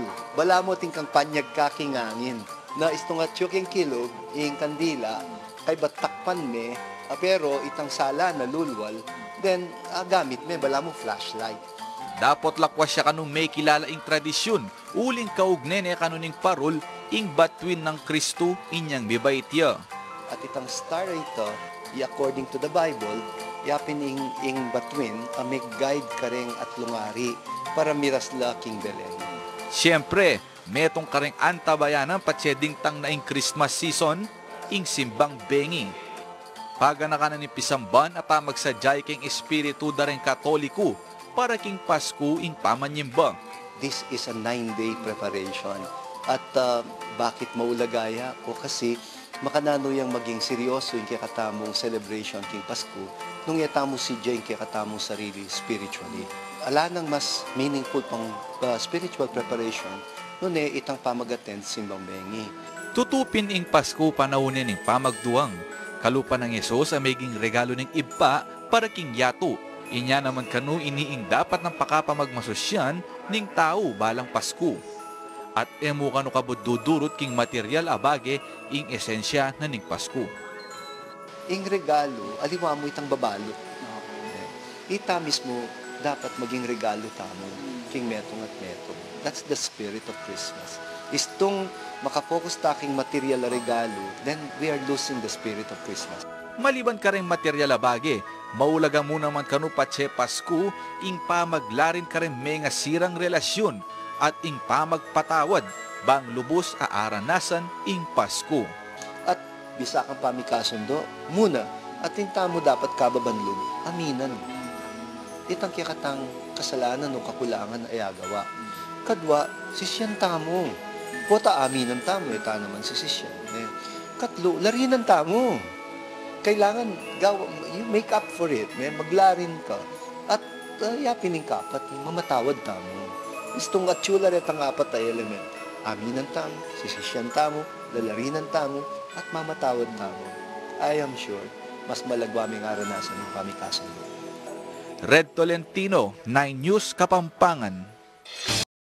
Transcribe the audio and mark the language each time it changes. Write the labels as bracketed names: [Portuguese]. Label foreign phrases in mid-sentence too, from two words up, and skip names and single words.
[Pampanga] Bala mo ting kang panyag kakingangin. Na istungat yung kilog, yung kandila, kay batakpan me, pero itang sala na lulwal, then gamit me, bala mo flashlight. Dapat lakwas siya kanong may kilala ing tradisyon, uling kaugnene kanuning parul, ing batuin ng Kristo, inyang bibaytya. At itang star ito, [English] according to the Bible, [Pampanga] yapin ing batuin, may guide kareng at lungari, para miras la King Belen. Siyempre, metong kareng antabayanan patseding tang na ing [English] Christmas season, [Pampanga] ing simbang bengi. Paga na kanan ni Pisamban at magsadyay king espiritu dareng Katoliko para king Pasko ing pamanyimba. [English] This is a 9-day preparation. [Pampanga] At bakit maulagaya? O kasi makanano yung maging seryoso yung kakatamong celebration king Pasko nung yatamo si Jay yung kakatamong sarili spiritually. Ala nang mas meaningful pang [English] spiritual preparation [Pampanga] nun itang pamagaten simbang bengi. Tutupin ing Pasko panaunin ing pamagduang. Kalupa ng Yesus ang maging regalo ng iba para king yato. Inya naman kanu iniing dapat ng pakapamagmasosyan ning tao balang Pasko. At emo kanu kabududurot king material abage ing esensya na ning Pasko. ing regalo, aliwa mo itang babalot. Ita mismo, dapat maging regalo tamo, king metong at metong. [English] That's the spirit of Christmas. [Pampanga] Istong makafocus taking material na regalo, [English] then we are losing the spirit of Christmas. [Pampanga] Maliban ka rin material abage, maulaga mo naman kanu patse Pasko, ing pamaglarin ka rin may nga sirang relasyon at ing pamagpatawad, bang lubos aaranasan ing Pasko. At bisa kang pamikasundo, muna, at tinta mo dapat kababanlog, aminan. Itang kikatang kasalanan o kakulangan na ayagawa. Kadwa, sisyan tamo. Pota aminan tamo, ita naman si sisyan. Katlo, larinan tamo. Kailangan, [English] you make up for it. [Pampanga] Maglarin ka. At yapin ng kapat, mamatawad tamo. Istong atsula rin ang apat na element. Aminan tamo, sisisyan tamo, lalarinan tamo, at mamatawad tamo. [English] I am sure, [Pampanga] mas malagwa may aranasan ng pamikasan mo. Red Tolentino, 9 News Kapampangan.